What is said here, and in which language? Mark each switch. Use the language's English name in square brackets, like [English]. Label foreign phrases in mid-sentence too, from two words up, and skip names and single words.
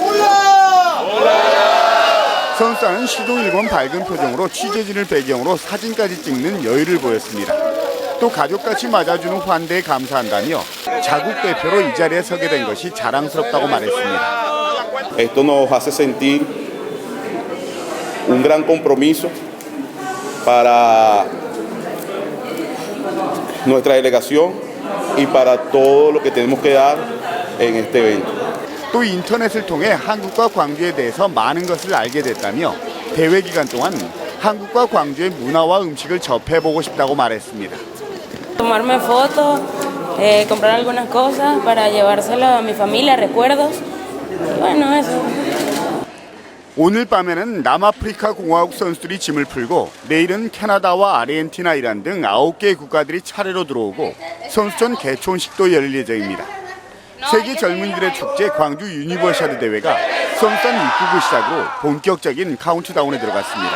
[Korean] 선수단은 시도 일본 밝은 표정으로 취재진을 배경으로 사진까지 찍는 여유를 보였습니다. 또 가족같이 맞아주는 환대에 감사한다며 자국 대표로 이 자리에 서게 된 것이 자랑스럽다고 말했습니다. [Spanish] Esto nos hace sentir un gran compromiso para nuestra delegación y para todo lo que tenemos que dar en este evento. [Korean] 또 인터넷을 통해 한국과 광주에 대해서 많은 것을 알게 됐다며 대회 기간 동안 한국과 광주의 문화와 음식을 접해보고 싶다고 말했습니다. [Spanish] Tomarme fotos, comprar algunas cosas para llevárselo a mi familia, recuerdos. Y bueno, eso. [Korean] 오늘 밤에는 남아프리카 공화국 선수들이 짐을 풀고 내일은 캐나다와 아르헨티나, 이란 등 9개의 국가들이 차례로 들어오고 선수촌 개촌식도 열릴 예정입니다. 세계 젊은이들의 축제 광주 유니버시아드 대회가 선수단 입국을 시작으로 본격적인 카운트다운에 들어갔습니다.